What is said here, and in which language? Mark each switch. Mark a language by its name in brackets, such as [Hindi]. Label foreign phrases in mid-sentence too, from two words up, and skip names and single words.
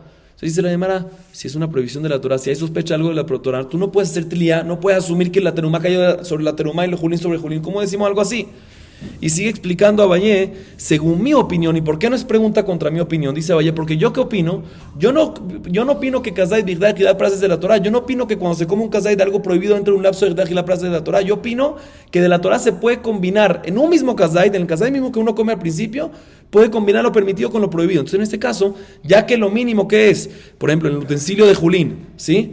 [Spanish] Se dice la Gemara, si es una prohibición de la Torah, si hay sospecha algo de la Torah, tú no puedes hacer tliá, no puedes asumir que la terumá cayó sobre la terumá y el julín sobre el julín. ¿Cómo decimos algo así? Y sigue explicando Abayé, según mi opinión, ¿y por qué no es pregunta contra mi opinión? Dice Abayé, porque yo qué opino, yo no opino que [Hebrew] כזית בכדי אכילת פרס [Spanish] es de la Torah, yo no opino que cuando se come un kazait de algo prohibido dentro de un lapso de [Hebrew] בכדי אכילת פרס [Spanish] es de la Torah, yo opino que de la Torah se puede combinar en un mismo kazait, en el kazait mismo que uno come al principio, puede combinar lo permitido con lo prohibido. Entonces en este caso, ya que lo mínimo que es, por ejemplo, en el utensilio de Julín, ¿sí?